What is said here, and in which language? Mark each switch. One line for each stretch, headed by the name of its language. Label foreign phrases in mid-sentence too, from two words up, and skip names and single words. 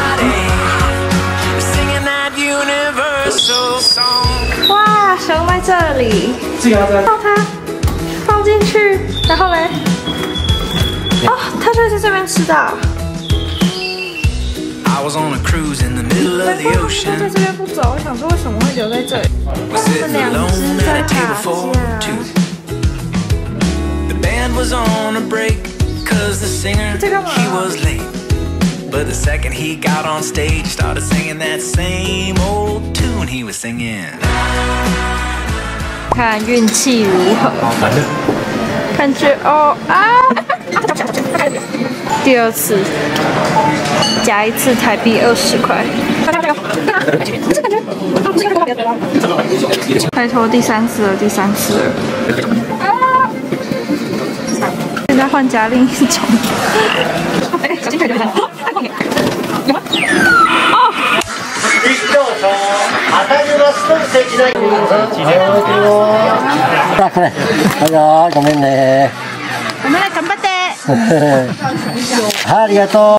Chinese: 哇，熊在这里，抱它，放进去，然后嘞，哦，它就在这边吃的。它在这边不走，我想说为什么会留在这里？它们2只在打架。这干嘛
English: ？But the second he got on stage, started singing that same old tune he was singing.
Chinese: 看运气如何？感觉哦啊！第二次加一次台币20块。拜托，第3次了，第3次了。现在换加另一种。哎，小心腿就很痛。有吗？哦。
Japanese: これ。はい、ごめんね。
Chinese: 我们来干巴的。
Japanese: ありがとう。